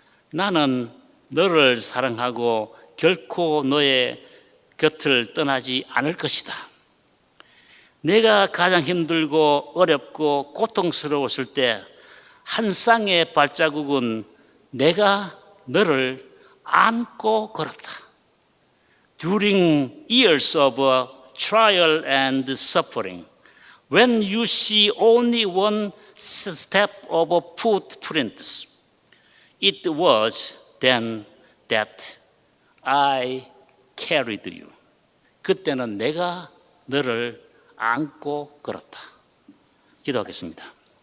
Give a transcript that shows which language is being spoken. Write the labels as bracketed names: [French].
[Korean] 나는 너를 사랑하고 결코 너의 곁을 떠나지 않을 것이다. 내가 가장 힘들고 어렵고 고통스러웠을 때 한 쌍의 발자국은 내가 너를 안고 걸었다. [English] During years of trial and suffering, when you see only one step of footprints, it was then that I carried you. [Korean] 그때는 내가 너를 안고 걸었다. 기도하겠습니다.